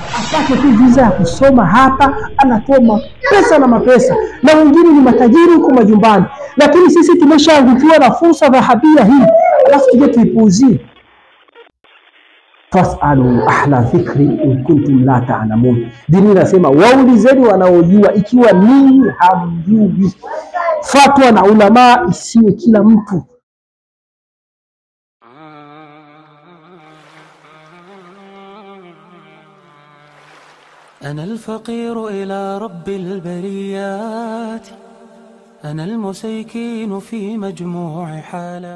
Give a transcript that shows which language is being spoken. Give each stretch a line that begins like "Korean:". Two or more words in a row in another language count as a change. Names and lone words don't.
Swahili: Apate tu visa ya kusoma hapa, anatoa pesa na mapesa, na wengine ni matajiri huko majumbani, lakini sisi tumeshaangukiwa na fursa dhahabia hii, alafu tuje tuipuuzie.
Arabic: فاسألوا أهل الذكر إن كنتم لا تعلمون.
Swahili: Dini inasema waulizeni wanaojua ikiwa ninyi hamjui. Fatwa na ulama isiwe kila mtu.
Arabic: أنا الفقير إلى رب البريات، أنا المسيكين في مجموع حالات.